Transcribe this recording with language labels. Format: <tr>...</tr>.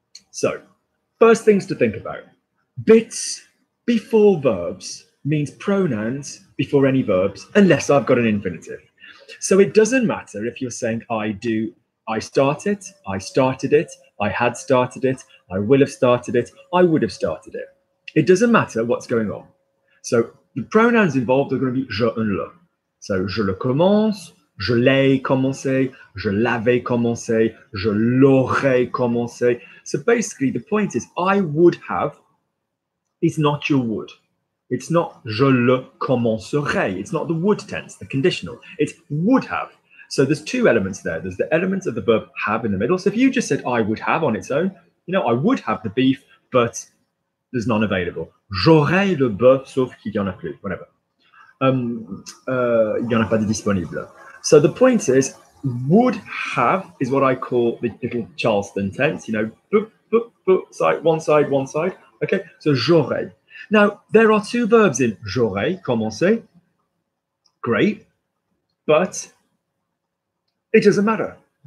<en>So first things to think about. Bits before verbs means pronouns before any verbs, unless I've got an infinitive. So it doesn't matter if you're saying I do, I start it, I started it, I had started it, I will have started it, I would have started it. It doesn't matter what's going on. So the pronouns involved are going to be je and le.</en> <fr>So je le commence, je l'ai commencé, je l'avais commencé, je l'aurais commencé.</fr> <en>So basically the point is I would have is not your would. It's not</en> <fr>je le commencerai.</fr> <en>It's not the would tense, the conditional. It's would have. So there's two elements there. There's the element of the verb have in the middle. So if you just said I would have on its own, you know, I would have the beef, but there's none available.</en> <fr>J'aurais le bœuf, sauf qu'il y en a plus, whatever. Il y en a pas de disponible.</fr> <en>So the point is, would have is what I call the little Charleston tense, you know, boop, boop, boop, side, one side, one side. Okay, so j'aurais. Now, there are two verbs in j'aurais, commencer. Great, but it doesn't matter.</en>